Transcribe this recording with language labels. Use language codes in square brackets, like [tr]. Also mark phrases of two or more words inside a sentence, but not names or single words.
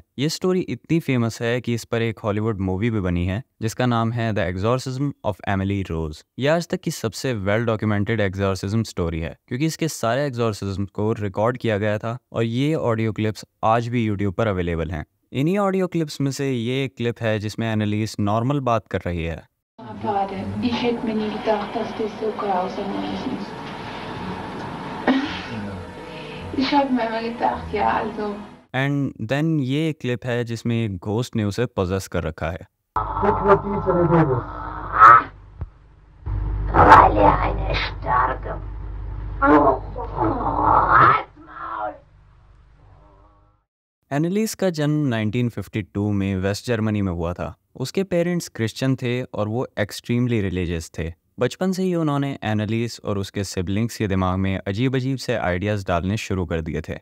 [hi] ये स्टोरी इतनी फेमस है कि इस पर एक हॉलीवुड मूवी भी बनी है जिसका नाम है द एग्जॉर्सिज्म ऑफ एमिली रोज। ये आज तक की सबसे [en] well documented exorcism story [hi] है क्योंकि इसके सारे एग्जॉर्सिज्म को रिकॉर्ड किया गया था और ये [en] audio clips [hi] आज भी यूट्यूब पर अवेलेबल हैं। इन्हीं [en] audio clips [hi] में से ये एक क्लिप है जिसमें एनालिस नॉर्मल बात कर रही है। [de] Vater, ich hätte mir nie gedacht, dass du so grausam bist. Ich habe mir immer gedacht, ja, also. [en] and then [hi] ये एक क्लिप है जिसमें एक घोस्ट ने उसे पोजेस कर रखा है। [de] Weil er eine starke. [hi] एनालिस का जन्म 1952 में वेस्ट जर्मनी में हुआ था। उसके पेरेंट्स क्रिश्चियन थे और वो [en] extremely religious [hi] थे। बचपन से ही उन्होंने एनालिस और उसके सिबलिंग्स के दिमाग में अजीब अजीब से आइडियाज़ डालने शुरू कर दिए थे।